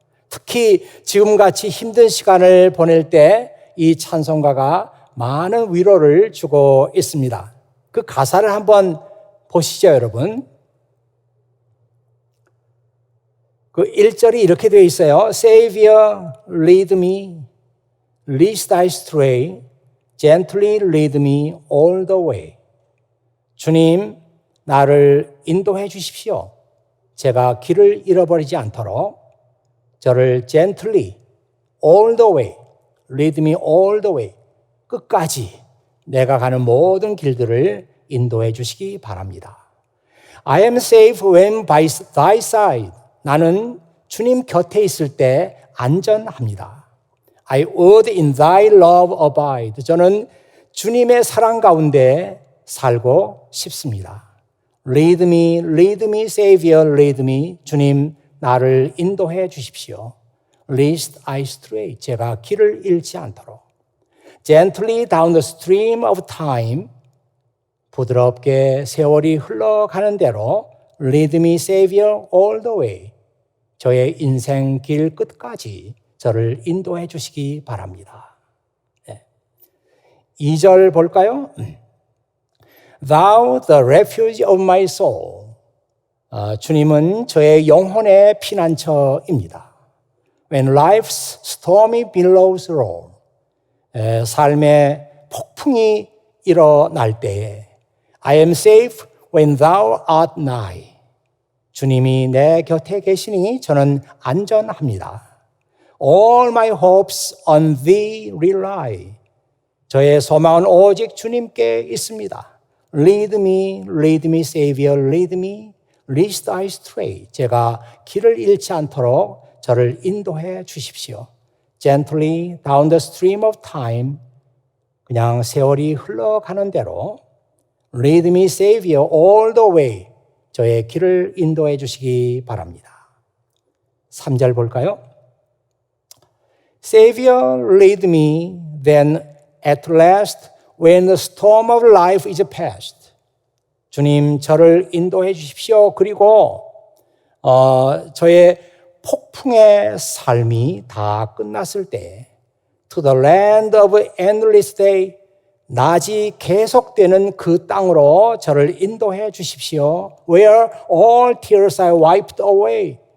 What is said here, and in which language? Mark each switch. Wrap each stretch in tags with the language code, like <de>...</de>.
<ko>특히 지금같이 힘든 시간을 보낼 때 이 찬송가가 많은 위로를 주고 있습니다. 그 가사를 한번 보시죠, 여러분. 그 1절이 이렇게 되어 있어요.</ko> <en>Savior, lead me, lest I stray, gently lead me all the way.</en> <ko>주님, 나를 인도해 주십시오. 제가 길을 잃어버리지 않도록 저를</ko> <en>gently, all the way,</en> <ko>lead me all the way, 끝까지 내가 가는 모든 길들을 인도해 주시기 바랍니다.</ko> <en>I am safe when by thy side.</en> <ko>나는 주님 곁에 있을 때 안전합니다.</ko> <en>I would in thy love abide.</en> <ko>저는 주님의 사랑 가운데 살고 싶습니다.</ko> <en>Lead me, Savior, lead me.</en> <ko>주님, 나를 인도해 주십시오.</ko> <en>Lest I stray.</en> <ko>제가 길을 잃지 않도록.</ko> <en>Gently down the stream of time.</en> <ko>부드럽게 세월이 흘러가는 대로</ko> <en>Lead me, Savior, all the way.</en> <ko>저의 인생 길 끝까지 저를 인도해 주시기 바랍니다. 2절 볼까요?</ko> <en>Thou the refuge of my soul.</en> <ko>주님은 저의 영혼의 피난처입니다.</ko> <en>When life's stormy billows roll.</en> <ko>삶의 폭풍이 일어날 때에</ko> <en>I am safe when thou art nigh.</en> <ko>주님이 내 곁에 계시니 저는 안전합니다.</ko> <en>All my hopes on thee rely.</en> <ko>저의 소망은 오직 주님께 있습니다.</ko> <en>Lead me, Savior, lead me, lest I stray.</en> <ko>제가 길을 잃지 않도록 저를 인도해 주십시오.</ko> <en>Gently down the stream of time.</en> <ko>그냥 세월이 흘러가는 대로</ko> <en>Lead me, Savior, all the way.</en> <ko>저의 길을 인도해 주시기 바랍니다. 3절 볼까요?</ko> <en>Savior, lead me, then at last when the storm of life is past.</en> <ko>주님, 저를 인도해 주십시오. 그리고 저의 폭풍의 삶이 다 끝났을 때</ko> <en>To the land of endless day,</en> <ko>낮이 계속되는 그 땅으로 저를 인도해 주십시오.</ko> <en>Where all tears are wiped away.</en>